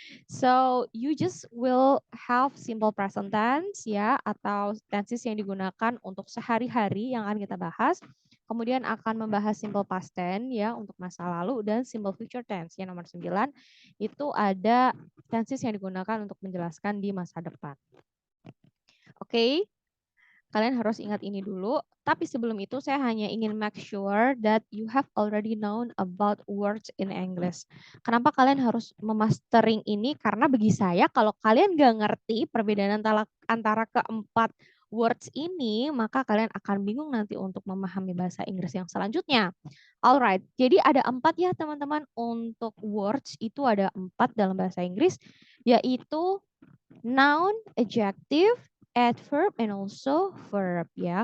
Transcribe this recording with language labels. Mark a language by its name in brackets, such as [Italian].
[English] So, you just will have simple present tense [Indonesian] ya, atau tenses yang digunakan untuk sehari-hari yang akan kita bahas. Kemudian akan membahas simple past tense ya untuk masa lalu dan simple future tense yang nomor 9 itu ada tenses yang digunakan untuk menjelaskan di masa depan. Oke. Kalian harus ingat ini dulu. Tapi sebelum itu saya hanya ingin [English] make sure that you have already known about words in English. [Indonesian] Kenapa kalian harus memastering ini? Karena bagi saya kalau kalian nggak ngerti perbedaan antara keempat words ini, maka kalian akan bingung nanti untuk memahami bahasa Inggris yang selanjutnya. Alright, jadi ada 4 ya teman-teman untuk words itu ada 4 dalam bahasa Inggris, yaitu noun, adjective, adverb, and also verb ya.